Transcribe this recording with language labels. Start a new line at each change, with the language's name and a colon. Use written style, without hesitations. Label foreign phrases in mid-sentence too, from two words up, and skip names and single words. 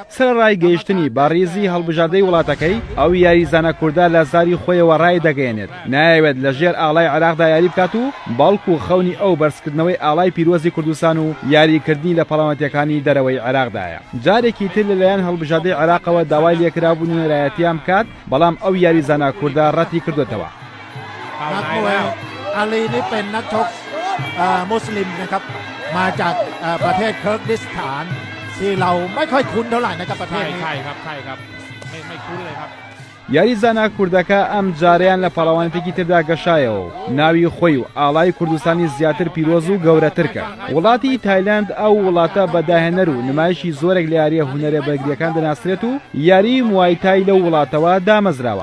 Central Kurdish: سەرڕای گەیشتنی بە ڕیزی هەڵبژاردەی وڵاتەکەی ئەو یاریزانە کووردا لە زاری خۆیەوە ڕای دەگەێنێت. نایەوێت لەژێر ئاڵای عێراقدا یاری بکات و باڵکو و خەونی ئەو بەرزکردنەوەی ئاڵای پیرۆزی کوردستان و یاریکردنی لە پەڵامەتیەکانی دەرەوەی عێراقدایە. جارێکی تر لەلایەن هەڵبژاردەی عێراقەوە داوای لێکرابوونی نێرایەتیان بکات بەڵام ئەو یاریزانە کووردا ڕەتی کردوێتەوە.
Thai: นักมวยอาลีนี่เป็นนักชกมุสลิมนะครับมาจากประเทศเคิร์กดิสถานที่เราไม่ค่อยคุ้นเท่าไหร่นะครับประเทศนี้ใช่ครับไม่คุ้นเลยครับ
Central Kurdish: یاریزانە کوردەکە ئەم جاریان لە پەڵەوانێتێکی تردا گەشایەوە و ناوی خۆی و ئاڵای کوردستانی زیاتر پیرۆز و گەورەتر کرد. وڵاتی تایلەند ئەو وڵاتە بەداهێنەر و نمایشی زۆرێک لە یاریە هونەرە بەرگریەکان دەناسرێت و یاری موایتای لەو وڵاتەوە دامەزراوە.